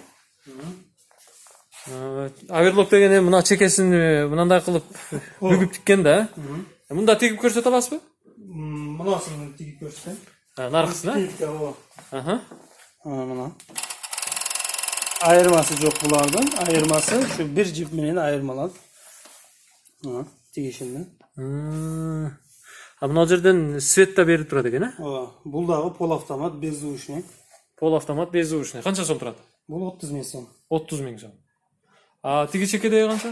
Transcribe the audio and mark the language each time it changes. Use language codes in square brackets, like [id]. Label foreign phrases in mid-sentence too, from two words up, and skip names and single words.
[ky] Оверлок деген эми мына чекесин мындай кылып бүгүп тиккен да. Мында тигип көрсөтө аласызбы? Мынасын тигип көрсөтөм. Наркысына? Мына. Айырмасы жок булардын. Айырмасы шу бир жип менен айырмалат. Тигишинде. Мына жерден свет да берип турат экен, а? Ооба. Бул дагы [ru] пол автомат беззвучный. Пол автомат беззвучный. [ky] Канча сом турат? Бул 30 000 сом. 30 000 сом. Тиги чекедеги канча?